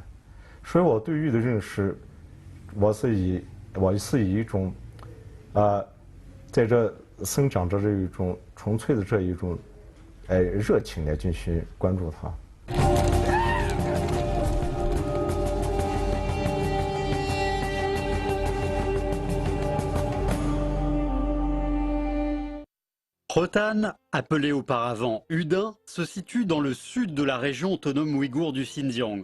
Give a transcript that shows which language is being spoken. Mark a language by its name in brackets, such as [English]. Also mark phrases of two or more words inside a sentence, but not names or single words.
[Chinese] 所以我对玉的认识，我是以一种在这生长着这一种纯粹的这一种热情来进行关注它。 [French] Rotan, appelé auparavant Yudin, se situe dans le sud de la région autonome ouïghour du Xinjiang.